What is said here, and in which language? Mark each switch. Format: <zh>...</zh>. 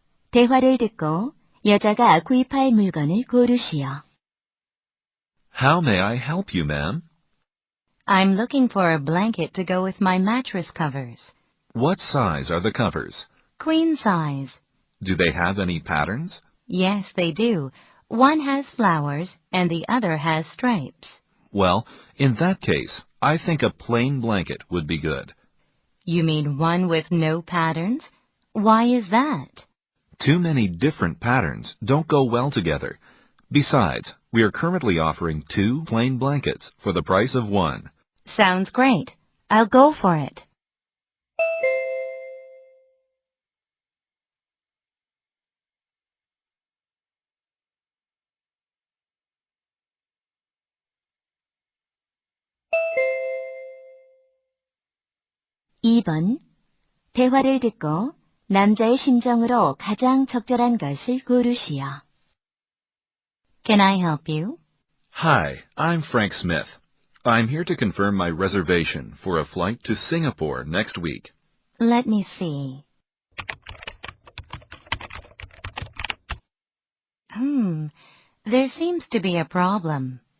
<ko>대화를 듣고 여자가 구입할 물건을 고르시오.</ko> <en>How may I help you, ma'am? I'm looking for a blanket to go with my mattress covers. What size are the covers? Queen size. Do they have any patterns? Yes, they do. One has flowers and the other has stripes. Well, in that case, I think a plain blanket would be good. You mean one with no patterns? Why is that? Too many different patterns don't go well together. Besides, we are currently offering 2 plain blankets for the price of 1. Sounds great. I'll go for it.</en> <ko>(2번) 대화를 듣고 남자의 심정으로 가장 적절한 것을 고르시오.</ko> <en>Can I help you? Hi, I'm Frank Smith. I'm here to confirm my reservation for a flight to Singapore next week. Let me see. There seems to be a problem.</en>